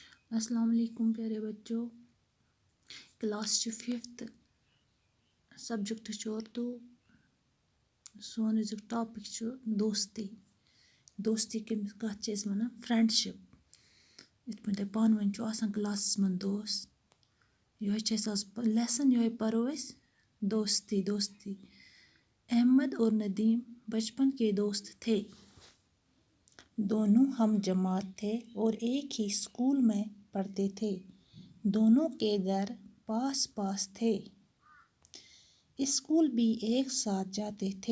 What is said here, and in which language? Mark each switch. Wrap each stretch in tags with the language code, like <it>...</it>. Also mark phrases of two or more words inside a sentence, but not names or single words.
<ur>السلام علیکم پیارے بچوں. کلاس 5th سبجیکٹ اردو.</ur> <ks>سون أزیُک ٹاپک دوستی. دوستی کٔمِس کَتھ چھِ أسۍ وَنان فرٛٮ۪نٛڈشِپ. یِتھ پٲٹھۍ تۄہہِ پانہٕ ؤنۍ چھُ آسان کلاسَس منٛز دوس. یِہوٚے چھِ اَسہِ آز لیسن. یِہوٚے پَرو أسۍ دوستی.</ks> <ur>احمد اور ندیم بچپن کے دوست تھے. دونوں ہم جماعت تھے اور ایک ہی اسکول میں پڑھتے تھے. دونوں کے گھر پاس پاس تھے. اسکول بھی ایک ساتھ جاتے تھے.</ur>